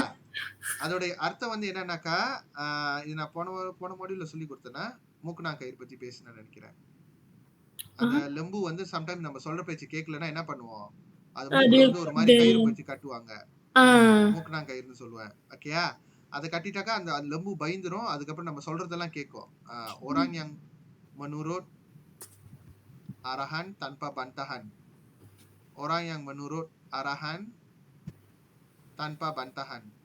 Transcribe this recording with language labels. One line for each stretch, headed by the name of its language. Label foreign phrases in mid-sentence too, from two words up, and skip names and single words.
Tamil: அதோட அர்த்தம் வந்து என்னன்னாக்கா இது நான் போன மாடியூல்ல சொல்லி கொடுத்தேன்னா மூக்குநாங்கயிறு பத்தி பேசினேன்னு நினைக்கிறேன். அந்த லெம்பு வந்து சம்டைம் நம்ம சொல்ற பேச்சு கேட்கலன்னா என்ன பண்ணுவோம்? அது மூக்குல வந்து ஒரு மாதிரி கயிறு வச்சு கட்டுவாங்க. மூக்குநாங்கயிறுன்னு சொல்லுவேன். ஓகேயா? அதை கட்டிட்டாக்கா அந்த லெம்பு பயந்துரும். அதுக்கப்புறம் நம்ம சொல்றதெல்லாம் கேட்கும்.
Malay: orang yang menurut arahan tanpa bantahan. Orang yang menurut arahan tanpa bantahan.